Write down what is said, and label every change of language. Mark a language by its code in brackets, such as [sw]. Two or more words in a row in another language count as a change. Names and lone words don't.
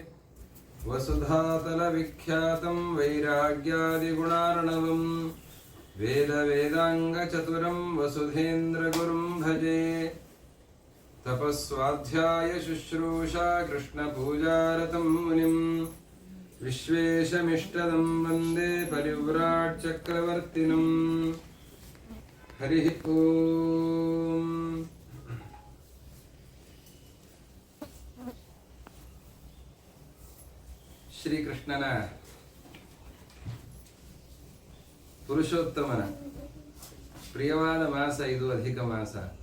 [sa] ವಸುಧಾತಲವಿಖ್ಯಾತಂ ವೈರಾಗ್ಯಾದಿಗುಣಾರ್ಣವಂ ವೇದಾಂಗಚತುರಂ ವಸುಧೇಂದ್ರಗುರುಂ ಭಜೆ ತಪಸ್ವಾಧ್ಯಾಯ ಶುಶ್ರೂಷಾ ಕೃಷ್ಣಪೂಜಾರತಂ ಮುನಿಂ ವಿಶ್ವೇಶಮಿಷ್ಟದಂ ವಂದೇ ಪರಿವ್ರಾಟ್ ಚಕ್ರವರ್ತಿನಂ ಹರಿ ಓಂ. [kn] ಶ್ರೀಕೃಷ್ಣನ ಪುರುಷೋತ್ತಮನ ಪ್ರಿಯವಾದ ಮಾಸ ಇದು, ಅಧಿಕ ಮಾಸ.